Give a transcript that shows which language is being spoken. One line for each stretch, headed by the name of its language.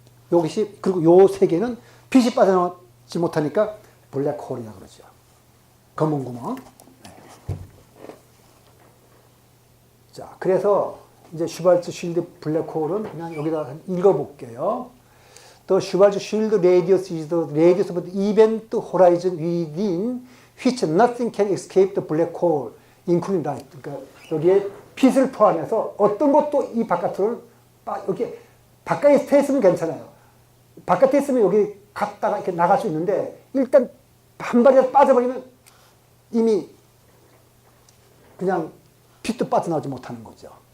Korean: 그리고 이 세계는 빛이 빠져나오지 못하니까 블랙홀이라고 그러죠. 검은 구멍. 네. 자, 그래서 이제 슈발츠 실드 블랙홀은 그냥 여기다 읽어볼게요.
English: The Schwarzschild shield radius is the radius of the event horizon within which nothing can escape the black hole, including light.
Korean: 그러니까 여기에 빛을 포함해서 어떤 것도 이 바깥으로 여기 바깥에 서 있으면 괜찮아요. 바깥에 있으면 여기 갔다가 이렇게 나갈 수 있는데 일단 한 발이라도 빠져버리면 이미 그냥 빛도 빠져나오지 못하는 거죠.